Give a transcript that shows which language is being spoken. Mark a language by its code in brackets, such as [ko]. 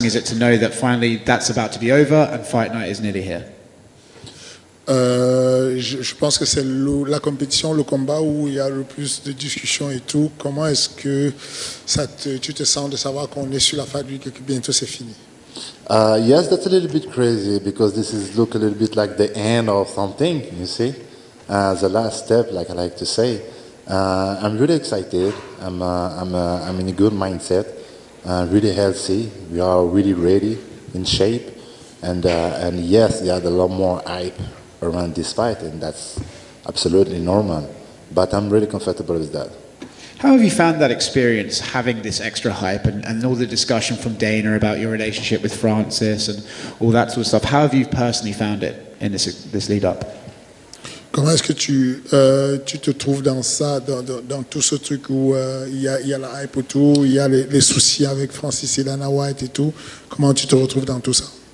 [en] is it to know that finally that's about to be over and fight night is nearly here? [fr] Je pense que c'est la compétition, le combat où il y a le plus de discussions et tout. Comment est-ce que tu te sens de savoir qu'on est sur la fin et que bientôt c'est fini? [en] Yes, that's a little bit crazy because this is look a little bit like the end of something, you see. The last step, like I like to say. I'm really excited. I'm in a good mindset, really healthy. We are really ready, in shape, and yes, there's a lot more hype around this fight, and that's absolutely normal. But I'm really comfortable with that. How have you found that experience, having this extra hype and all the discussion from Dana about your relationship with Francis and all that sort of stuff? How have you personally found it in this lead up? [fr] Comment est-ce que tu te trouves dans ça, dans tout ce truc où il y a la hype autour, il y a les soucis avec Francis et Dana White et tout? Comment tu te retrouves dans tout ça?